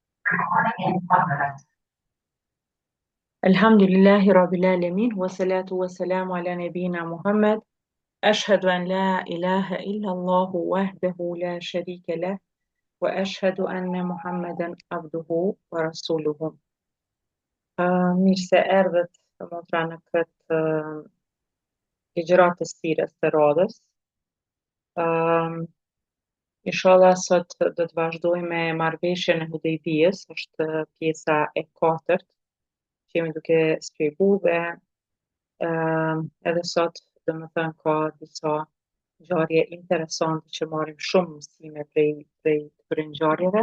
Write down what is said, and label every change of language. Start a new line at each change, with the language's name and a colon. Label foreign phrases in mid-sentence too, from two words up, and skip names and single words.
Arabic: الحمد لله رب العالمين، والصلاة والسلام على نبينا محمد. أشهد أن لا إله إلا الله وحده لا شريك له، وأشهد أن محمدا عبده ورسوله.
Albanian: Mirë se erdhët të motra në këtë ligjërat të sirës të radhës. Inshallah sot do të vazhdojmë me marrëveshjen e Hudejbijës, është pjesa e katërt që jemi duke shpjegu dhe edhe sot domethënë ka disa ngjarje interesante që marrim shumë mësime prej këtyre ngjarjeve.